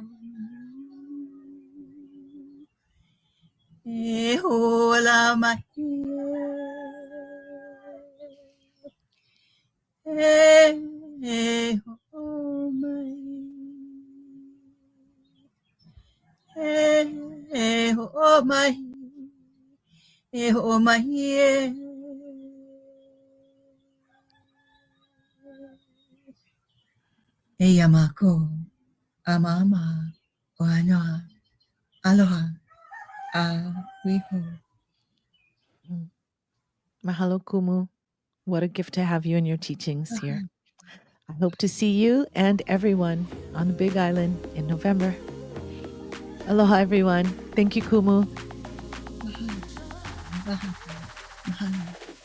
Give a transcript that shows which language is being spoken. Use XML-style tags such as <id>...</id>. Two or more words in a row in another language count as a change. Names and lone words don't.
<haw>hola mai oh my oh my oh my Yamako amama oana aloha wihu. Mm. Mahalo, Kumu.</haw> <en>What a gift to have you and your teachings here. I hope to see you and everyone on the Big Island in November. Aloha, everyone. Thank you, Kumu.</en> <haw>Mahalo. Mahalo. Mahalo.</haw>